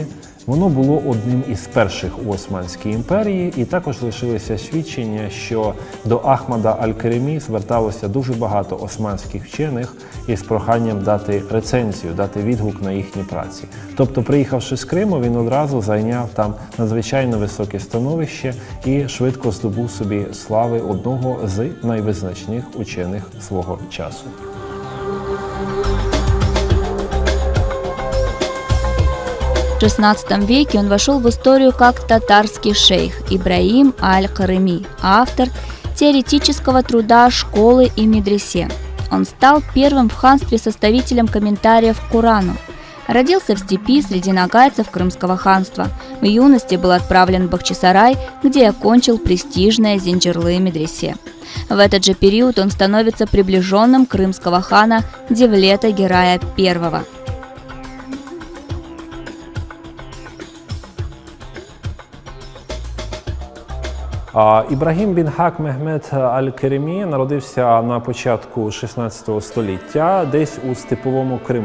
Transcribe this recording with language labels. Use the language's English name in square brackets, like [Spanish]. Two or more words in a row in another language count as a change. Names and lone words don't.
[Ukrainian] Воно було одним із перших у Османській імперії, і також лишилися свідчення, що до Ахмеда аль-Каримі зверталося дуже багато османських вчених із проханням дати рецензію, дати відгук на їхні праці. Тобто, приїхавши з Криму, він одразу зайняв там надзвичайно високе становище і швидко здобув собі слави одного з найвизначних учених свого часу. [Russian] В XVI веке он вошел в историю как татарский шейх Ибрагим аль-Карими, автор теоретического труда «Школы и медресе». Он стал первым в ханстве составителем комментариев к Корану. Родился в степи среди нагайцев Крымского ханства. В юности был отправлен в Бахчисарай, где окончил престижное Зинджирлы медресе. В этот же период он становится приближенным крымского хана Девлета Гирая I. [Ukrainian] Ібрагім бін Хак Мехмед аль-Каримі народився на початку 16 століття, десь у степовому Криму.